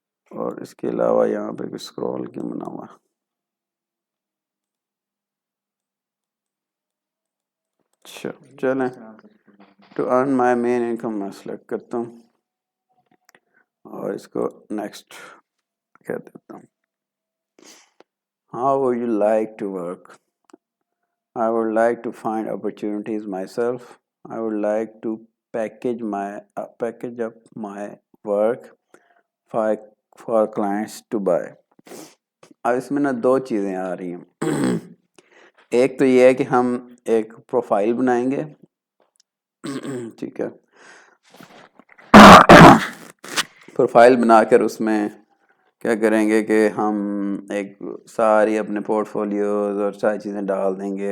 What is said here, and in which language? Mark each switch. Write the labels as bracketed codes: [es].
[ur] اور اس کے علاوہ یہاں پہ کچھ اسکرول کیوں بنا ہوا. اچھا چلیں, [en] to earn my main income [ur] میں سلیکٹ کرتا ہوں اور اس کو نیکسٹ کہہ دیتا ہوں. [en] How would you like to work? I would like to find opportunities myself. I would like to package up my work for clients to buy. [ur] اب اس میں نا دو چیزیں آ رہی ہیں. ایک تو یہ ہے کہ ہم ایک پروفائل بنائیں گے. ٹھیک ہے, پروفائل بنا کر اس میں کیا کریں گے کہ ہم ایک ساری اپنے پورٹ فولیوز اور ساری چیزیں ڈال دیں گے.